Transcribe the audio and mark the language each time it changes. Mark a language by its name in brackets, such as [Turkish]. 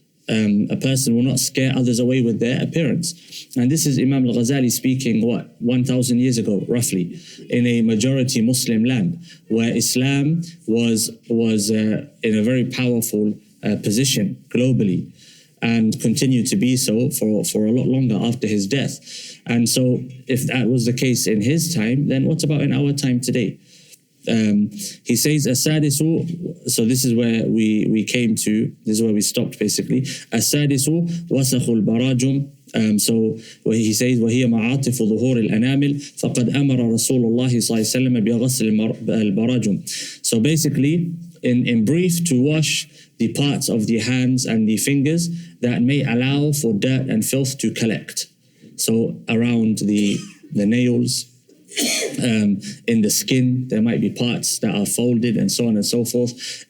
[English] A person will not scare others away with their appearance. And this is Imam al-Ghazali speaking, 1,000 years ago, roughly, in a majority Muslim land, where Islam was in a very powerful position globally, and continued to be so for a lot longer after his death. And so if that was the case in his time, then what about in our time today? He says, [Arabic] Asadisu, [English] so this is where we came to, this is where we stopped basically. [Arabic] Asadisu wasakhul barajum. [English] So where he says, [Arabic] وهي معاطف ظهور الأنامل فقد أمر رسول الله صلى الله عليه وسلم بغسل البراجم. [English] So basically, in brief, to wash the parts of the hands and the fingers that may allow for dirt and filth to collect. So around the nails, in the skin, there might be parts that are folded and so on and so forth.